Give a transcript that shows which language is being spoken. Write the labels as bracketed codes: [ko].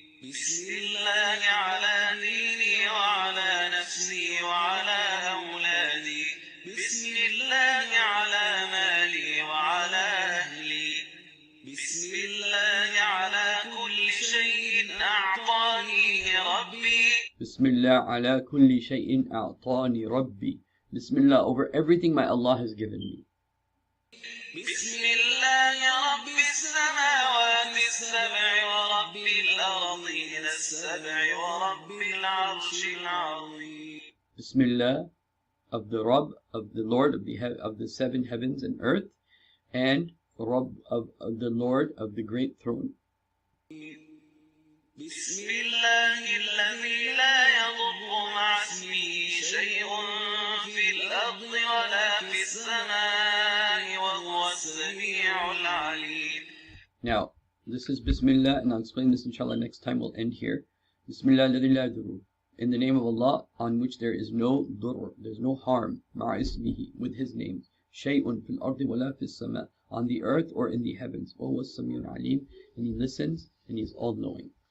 [ar] بسم الله على ديني وعلى نفسي وعلى أولادي. بسم الله على مالي وعلى أهلي. بسم الله على كل شيء أعطاني ربي. بسم الله على كل شيء أعطاني ربي. [en] Bismillah over everything my Allah has given me. [ar] بسم الله رب السماوات السبع ورب الأرضين السبع ورب العرش العظيم. [en] Bismillah of the Rabb, of the Lord of the seven heavens and earth, and Rabb of the Lord of the great throne. [ar] بسم الله الذي لا يضر مع اسمه شيء في الأرض ولا في السماء وهو السميع العليم. [en] Now, this is Bismillah, and I'll explain this inshallah next time. We'll end here. [ar] Bismillah alladhi la yadurru. [en] In the name of Allah, on which there is no dur, there's no harm, [ar] ma'a ismihi, [en] with his names, [ar] shay'un fil ardi wala fis sama, [en] on the earth or in the heavens. [ar] Wa huwa as-sami'ul alim, [en] and he listens and he is all-knowing.